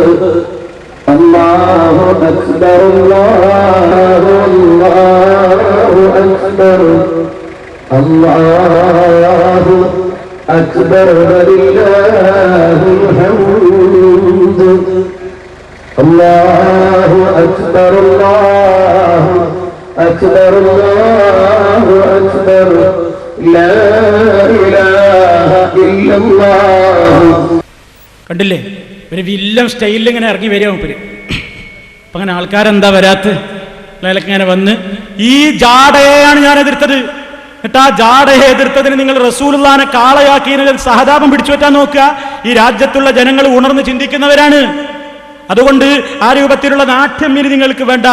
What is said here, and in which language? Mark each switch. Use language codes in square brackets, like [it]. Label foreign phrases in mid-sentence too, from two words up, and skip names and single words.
[ar] الله أكبر الله أكبر الله أكبر ولله الحمد. الله أكبر الله أكبر، الله أكبر، لا إله إلا الله. [ml] കണ്ടില്ലേ, ഒരു വില്ലൻ സ്റ്റൈലിൽ ഇങ്ങനെ ഇറങ്ങി വരിക മൂപ്പര്. അപ്പൊ അങ്ങനെ ആൾക്കാരെന്താ വരാത്ത ഇങ്ങനെ വന്ന് ഈ ജാടയെയാണ് ഞാൻ എതിർത്തത്. എന്നിട്ട് ആ ജാടയെ എതിർത്തതിന് നിങ്ങൾ റസൂലുള്ളാഹിനെ കാളയാക്കിയതിന് സഹതാപം പിടിച്ചു പറ്റാൻ നോക്കുക. ഈ രാജ്യത്തുള്ള ജനങ്ങൾ ഉണർന്ന് ചിന്തിക്കുന്നവരാണ്. അതുകൊണ്ട് ആ രൂപത്തിലുള്ള നാട്യം ഇനി നിങ്ങൾക്ക് വേണ്ട.